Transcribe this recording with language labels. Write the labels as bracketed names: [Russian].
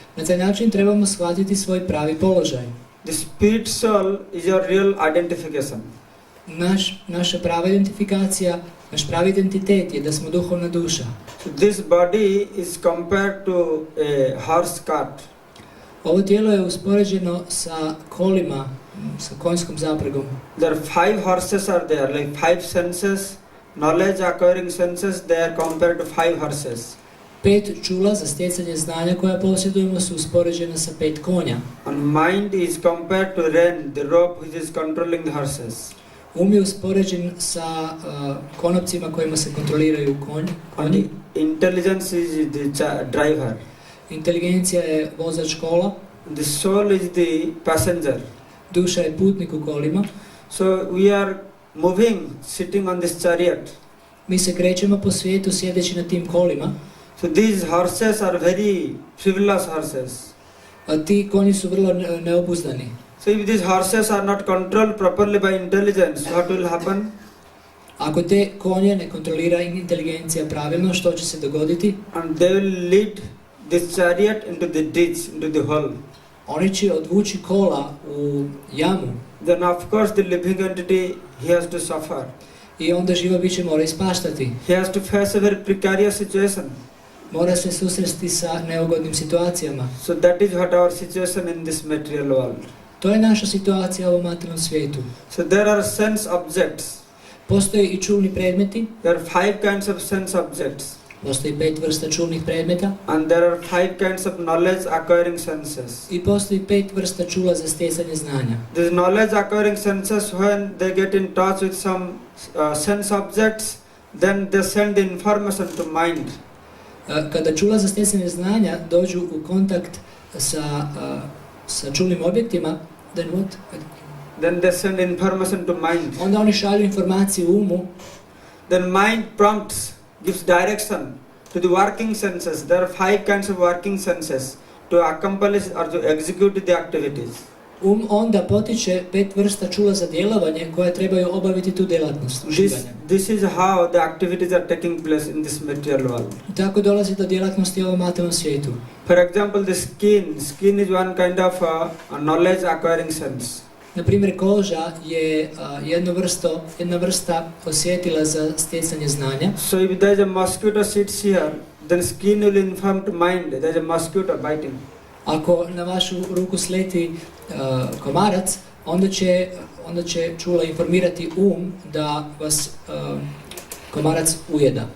[Croatian] Na taj način trebamo shvatiti svoj pravi položaj. [English] The spirit soul is your real identification. [Croatian] Naša prava identifikacija, naš pravi identitet je da smo duhovna duša. [English] So this body is compared to a horse cart. [Croatian] Ovo tijelo je uspoređeno sa kolima, sa konjskom zapregom. [English] There are 5 horses are there, like 5 senses, knowledge acquiring senses, they are compared to 5 horses. [Croatian] 5 čula za stjecanje znanja koja posjedujemo su uspoređena sa 5 konja. [English] And mind is compared to rein, the rope which is controlling the horses. [Croatian] Um je uspoređen sa konopcima kojima se kontroliraju konji. [English] Intelligence is the driver. [Croatian] Inteligencija je vozač kola. [English] The soul is the passenger. [Croatian] Duša je putnik u kolima. [English] So we are moving, sitting on this chariot. [Croatian] Mi se krećemo po svijetu sjedeći na tim kolima. [English] So these horses are very frivolous horses. [Croatian] A ti konji su vrlo neobuzdani. [English] So if these horses are not controlled properly by intelligence, what will happen? [Croatian] Ako te konje ne kontrolira inteligencija pravilno, što će se dogoditi? [English] And they will lead this chariot into the ditch, into the hole. [Croatian] Oni će odvući kola u jamu. [English] Then of course the living entity, he has to suffer. [Croatian] I onda živa biće mora ispaštati. [English] He has to face a very precarious situation. [Croatian] Mora se susresti sa neugodnim situacijama. [English] So that is what our situation in this material world. [Croatian] To je naša situacija u ovom materijalnom svijetu. [English] So there are sense objects. [Croatian] Postoje i čulni predmeti. [English] There are 5 kinds of sense objects. [Croatian] Postoji 5 vrsta čulnih predmeta. [English] And there are 5 kinds of knowledge acquiring senses. [Croatian] I postoji 5 vrsta čula za stjecanje znanja. [English] These knowledge acquiring senses, when they get in touch with some sense objects, then they send the information to mind. [Croatian] Kada čula za stjecanje znanja dođu u kontakt sa čulnim objektima, [English] then what? Then they send information to mind. [Croatian] Onda oni šalju informaciju umu. [English] Then mind prompts, gives direction to the working senses. There are 5 kinds of working senses. to accomplish or to execute the activities. [Croatian] Onda potiče 5 vrsta čula za djelovanje koje trebaju obaviti tu djelatnost uživanja. [English] This is how the activities are taking place in this material world. [Croatian] Tako dolazi do djelatnosti u ovom materijalnom svijetu. [English] For example, the skin is one kind of a knowledge acquiring sense. [Croatian] Na primjer, koža je jedna vrsta osjetila za stjecanje znanja. [English] So if there is a mosquito sits here, then skin will inform to mind there is a mosquito biting. [Croatian] Ako na vašu ruku sleti komarac, onda će čula informirati da vas komarac ujeda.